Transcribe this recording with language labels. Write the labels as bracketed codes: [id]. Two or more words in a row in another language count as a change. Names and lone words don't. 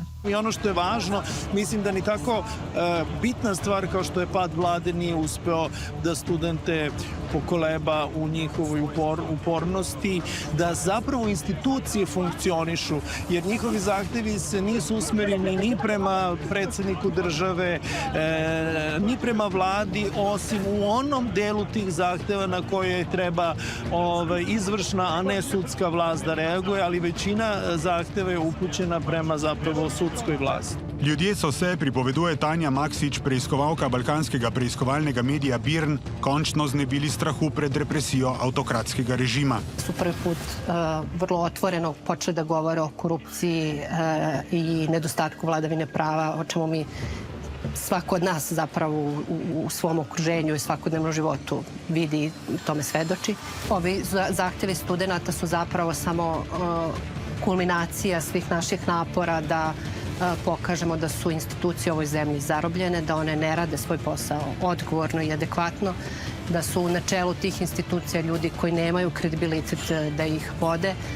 [sr] I ono što je važno, mislim da ni tako bitna stvar kao što je pad vlade nije uspeo da studente pokoleba u njihovoj upornosti, da zapravo institucije funkcionišu, jer njihovi zahtevi se nisu usmereni ni prema predsjedniku države, ni prema vladi, osim u onom delu tih zahteva na koje treba izvršna, a ne sudska vlast da reaguje, ali većina zahteva je upućena prema zapravo sudskoj vlasti. [sl] Ljudje so se, pripoveduje Tanja Maksič, preiskovalka balkanskega preiskovalnega medija BIRN, končno znebili strahu pred represijo autokratskega režima. [sr] Su prvi put vrlo otvoreno počeli da govore o korupciji i nedostatku vladavine prava, o čemu mi svako od nas zapravo u svom okruženju i svakodnevnom životu vidi i tome svedoči. Ovi zahtevi studenta su zapravo samo kulminacija svih naših napora da pokažemo da su institucije u ovoj zemlji zarobljene, da one ne rade svoj posao odgovorno i adekvatno, da su na čelu tih institucija ljudi koji nemaju kredibilitet da ih vode.